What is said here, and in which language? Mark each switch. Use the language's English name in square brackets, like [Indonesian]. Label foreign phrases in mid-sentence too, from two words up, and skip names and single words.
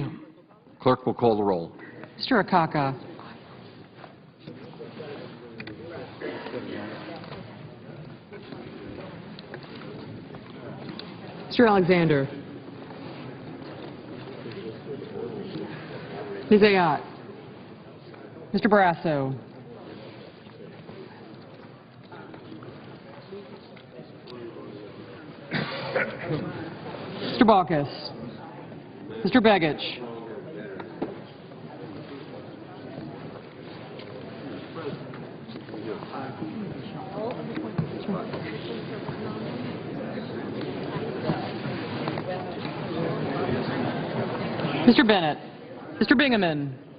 [English] Clerk will call the roll. Mr. Akaka. Mr. Alexander. Ms. Ayotte. Mr. Barrasso. Mr. Baucus. Mr. Begich. Mr. Bennett. Mr. Bingaman.